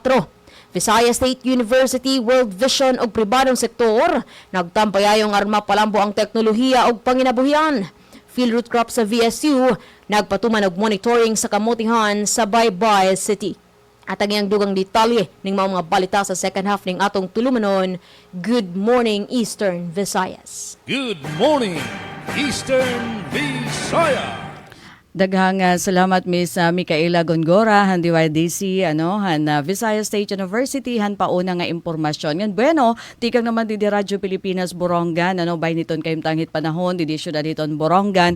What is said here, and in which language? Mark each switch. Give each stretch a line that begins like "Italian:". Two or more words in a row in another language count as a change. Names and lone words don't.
Cebuano: Visayas State University, World Vision ug pribadong sektor nagtampayayong aron mapalambo ang teknolohiya ug panginabuhian. Field root crop sa VSU nagpatuman og monitoring sa kamutihan sa Baybay City. At ang iyang dugang detalye ng mga balita sa
English: second half
Cebuano: ng atong tulumanon.
English: Good morning, Eastern Visayas. Good morning, Eastern Visayas.
Waray: Daghang salamat Miss Micaela Gongora han DYDC Visayas State University han pauna nga impormasyon. Ngan bueno, tikang naman di Radyo Pilipinas Borongan bay niton kayong tanghit panahon di syudad diton Borongan.